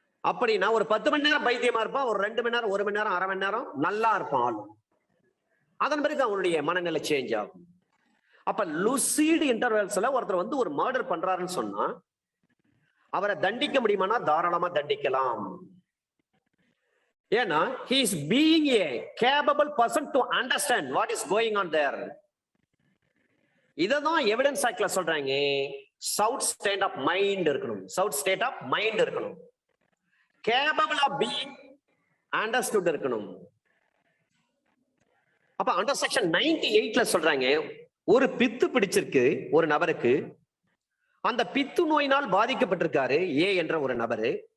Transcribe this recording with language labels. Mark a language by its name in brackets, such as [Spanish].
[Tamil] அப்படின்னா ஒரு 10 மணி நேரம் பைத்தியமா இருப்பான், ஒரு 2 மணி நேரம், 1 மணி நேரம், அரை மணி நேரம் நல்லா இருப்பான். அதன் பிறகு அவனுடைய மனநிலை சேஞ்ச் ஆகும். அப்ப லூசிட் இன்டர்வல்ஸ்ல ஒருத்தர் ஒரு மர்டர் பண்றாருன்னு சொன்னா அவரை தண்டிக்க முடியுமானா தாராளமா தண்டிக்கலாம். ஏன்னா [English] he is being a capable person to understand what is going on there. [Tamil] இததான் எவிடன்ஸ் ஆக்ட்ல சொல்றாங்க. [English] sound state of mind [Tamil] இருக்கணும், [English] Sound state of mind இருக்கணும், capable of being understood இருக்கணும். [Tamil] அப்ப அண்டர் செக்ஷன் 98ல சொல்றாங்க, ஒரு பித்து பிடிச்சிருக்கு ஒரு நபருக்கு, அந்த பித்து நோயினால் பாதிக்கப்பட்டிருக்காரு ஏ என்ற ஒரு நபரு.